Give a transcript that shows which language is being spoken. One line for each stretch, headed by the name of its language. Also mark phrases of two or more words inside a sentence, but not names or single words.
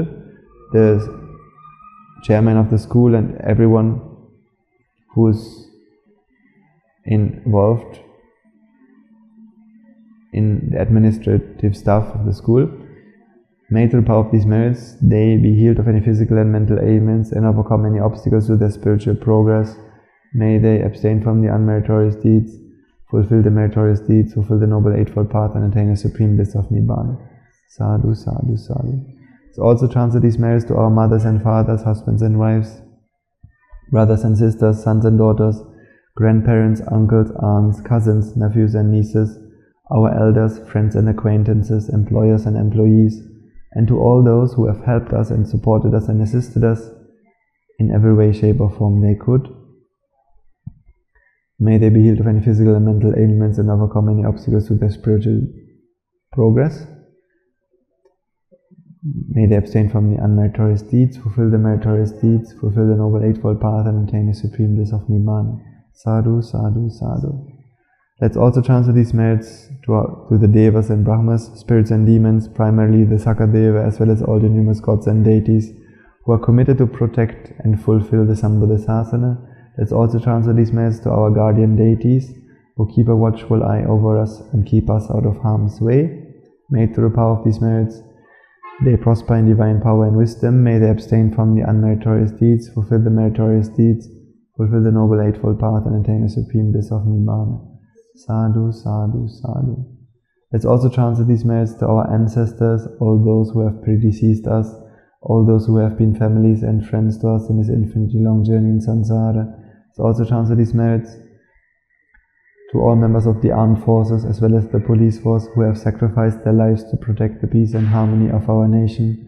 English: The chairman of the school and everyone who is involved in the administrative staff of the school. May through the power of these merits, they be healed of any physical and mental ailments and overcome any obstacles to their spiritual progress. May they abstain from the unmeritorious deeds, fulfill the meritorious deeds, fulfill the noble eightfold path, and attain the supreme bliss of Nibbāna.
Pali: Sadhu, sadhu, sadhu.
English: So also transfer these merits to our mothers and fathers, husbands and wives, brothers and sisters, sons and daughters, grandparents, uncles, aunts, cousins, nephews and nieces, our elders, friends and acquaintances, employers and employees, and to all those who have helped us and supported us and assisted us in every way, shape or form they could. May they be healed of any physical and mental ailments and overcome any obstacles to their spiritual progress. May they abstain from the unmeritorious deeds, fulfill the meritorious deeds, fulfill the noble eightfold path, and attain the supreme bliss of Nibbāna.
Pali: Sadhu, sadhu, sadhu.
English: Let's also transfer these merits to the Devas and Brahmas, spirits and demons, primarily the Sakadeva, as well as all the numerous gods and deities who are committed to protect and fulfill the Sambuddha Sasana. Let's also transfer these merits to our guardian deities who keep a watchful eye over us and keep us out of harm's way. May through the power of these merits, they prosper in divine power and wisdom. May they abstain from the unmeritorious deeds, fulfill the meritorious deeds, fulfill the noble eightfold path, and attain the supreme bliss of Nibbāna.
Pali: Sadhu, sadhu, sadhu.
English: Let's also transfer these merits to our ancestors, all those who have predeceased us, all those who have been families and friends to us in this infinitely long journey in samsara. Let's also transfer these merits to all members of the armed forces as well as the police force who have sacrificed their lives to protect the peace and harmony of our nation.